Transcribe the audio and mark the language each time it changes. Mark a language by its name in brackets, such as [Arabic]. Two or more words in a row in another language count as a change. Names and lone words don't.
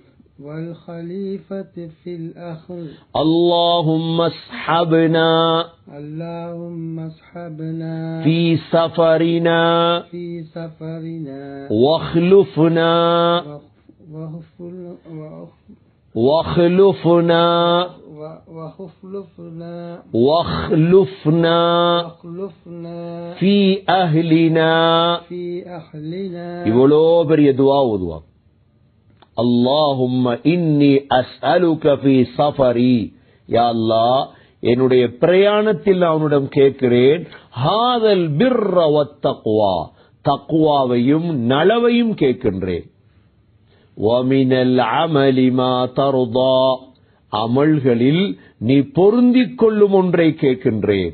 [Arabic] اللهم اصحبنا في سفرنا واخلفنا في أهلنا [Tamil] இவ்வளோ பெரிய துஆ ஓதுவாங்க. [Arabic] اللهم إني أسألك في سفري, [Tamil] யா அல்லாஹ் என்னுடைய பிரயாணத்தில் அவனிடம் கேட்கிறேன், [Arabic] هذا البر والتقوى, [Tamil] தக்வாவையும் நலவையும் கேட்கின்றேன். [Arabic] ومن العمل ما ترضى, [Tamil] அமல்களில் நீ பொருந்திக் கொள்ளும் ஒன்றை கேட்கின்றேன்.